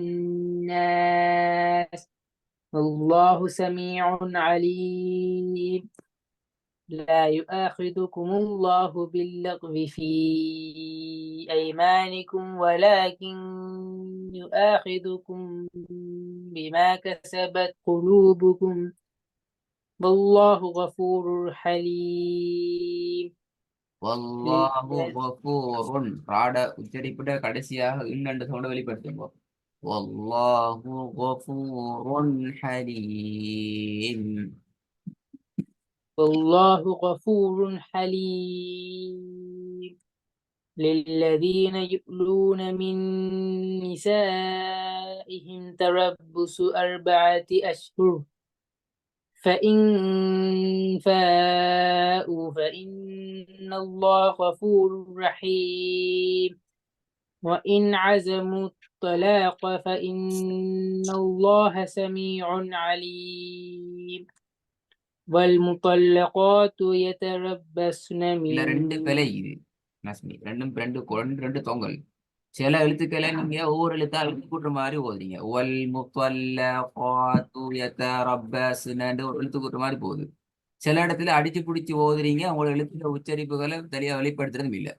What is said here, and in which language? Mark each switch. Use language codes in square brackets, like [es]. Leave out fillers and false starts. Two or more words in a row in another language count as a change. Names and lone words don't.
[ar] الناس والله سميع عليم لا يؤاخذكم الله باللغو في أيمانكم ولكن يؤاخذكم بما كسبت قلوبكم والله غفور حليم والله غفور [ta] ராட உச்சரிப்பிட கடைசியாக இன்னென்று சவுண்ட வெளிப்படுத்துங்க. [ar] والله غفور حليم. والله غفور حليم للذين يؤلون من نسائهم تربص 4 أشهر فإن فاءوا فإن الله غفور رحيم وإن عزموا الطلاق فإن الله سميع عليم والمطلقات يتربصن [ta] இல்ல من ரெண்டு பிழை இது நஸ்மி. ரெண்டும் ரெண்டு ரெண்டு தொங்கல். சில எழுத்துக்களை நீங்க ஒவ்வொரு எழுத்தா எழுத்து கூட்டுற மாதிரி ஓதுறீங்க. [ar] والمطلقات يتربصن [ta] ஒரு எழுத்து கூட்டுற மாதிரி போகுது. சில இடத்துல அடிச்சு பிடிச்சி ஓதுறீங்க. உங்களோட எழுத்துல உச்சரிப்புகளை தெளிவா வெளிப்படுத்துறதும் இல்லை.